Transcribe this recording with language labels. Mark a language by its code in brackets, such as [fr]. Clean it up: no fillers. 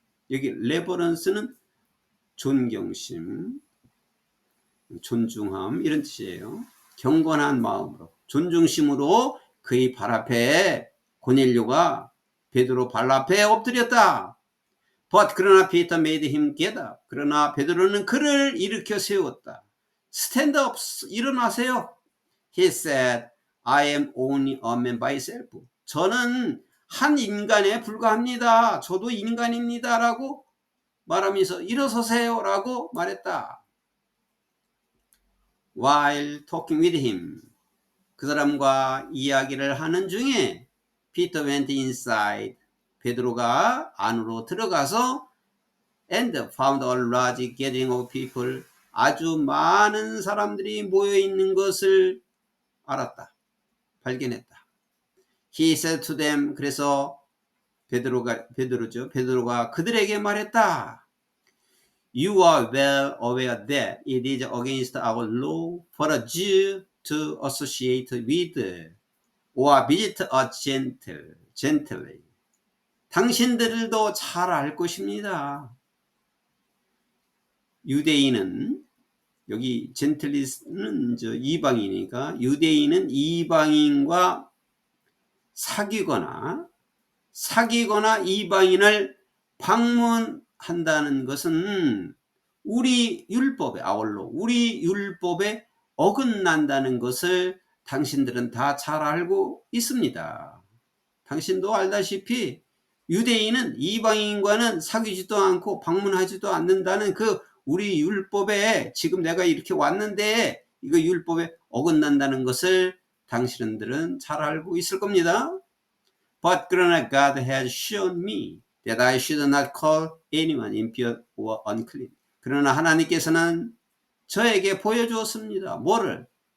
[ko] 여기 레버런스는 존경심, 존중함 이런 뜻이에요. 경건한 마음으로, 존중심으로 그의 발 앞에 고넬료가 베드로 발 앞에 엎드렸다. [en] But [ko] 그러나 [en] Peter made him get up. [ko] 그러나 베드로는 그를 일으켜 세웠다. [en] Stand up, [ko] 일어나세요. [en] He said, I am only a man by myself. [ko] 저는 한 인간에 불과합니다. 저도 인간입니다. 라고 말하면서 일어서세요. 라고 말했다. [en] While talking with him. [ko] 그 사람과 이야기를 하는 중에 [en] Peter went inside. [ko] 베드로가 안으로 들어가서 [en] and found a large gathering of people. [ko] 아주 많은 사람들이 모여 있는 것을 알았다. 발견했다. [en] He said to them, [ko] 그래서 베드로가 그들에게 말했다. [en] You are well aware that it is against our law for a Jew to associate with or visit a gentile. [ko] 당신들도 잘 알 것입니다. 유대인은 여기 젠틀리스는 이방인이니까 유대인은 이방인과 사귀거나 이방인을 방문한다는 것은 우리 율법에 우리 율법에 어긋난다는 것을 당신들은 다 잘 알고 있습니다. 당신도 알다시피 유대인은 이방인과는 사귀지도 않고 방문하지도 않는다는 그 우리 율법에 지금 내가 이렇게 왔는데 이거 율법에 어긋난다는 것을 당신들은 잘 알고 있을 겁니다. [en] But [ko] 그러나 [en] God has shown me that I should not call anyone impure or unclean. [ko] 그러나 하나님께서는 저에게 보여주었습니다. 뭐를?